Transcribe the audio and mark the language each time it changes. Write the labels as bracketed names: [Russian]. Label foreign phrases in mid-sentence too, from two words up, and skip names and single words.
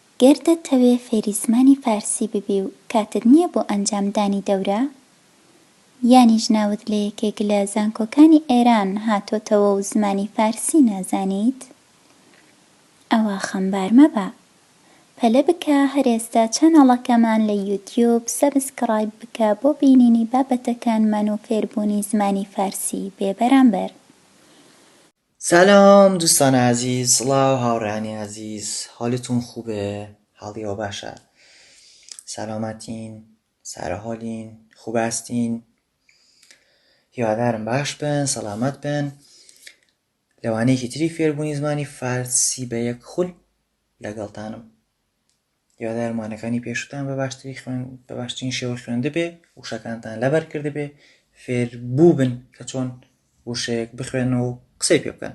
[Central Kurdish] گەر دەتەوێ فێری زمانی فارسی ببی و کاتت نییە بۆ ئەنجامدانی دەورە، یانیش ناوت لە یەکێک لە زانکۆکانی ئێران هاتۆتەوە و زمانی فارسی نازانیت، ئەوە خەمبار مەبە. پەلە بکە هەر ئێستا چەنەڵەکەمان لە یوتیوب سەبسکرایب بکە بۆ بینینی بابەتەکانمان و فێربوونی زمانی فارسی بێبەرامبەر. [Persian] سلام دوستان عزیز، [Central Kurdish] سڵاو هاوڕێیانی عزیز، [Persian] حالتون خوبه؟ [Central Kurdish] حاڵیەوە باشە؟ سەلامەتین؟ [Persian] سەرحالین؟ خوب هەستین؟ [Central Kurdish] هیوادارم باش بن، سەلامەت بن. لەوانەیەکی تری فێربوونی زمانی فارسی بە یەک خول لەگەڵتانم. هیوادارم وانەکانی پێشووتان بە باشترین شێوە خوێنده بێ، وشەکانتان لەبەر کرده بێ، فێربوو بن کە چۆن وشەیەک بخوێنەوە و قسەی پێ بکەن.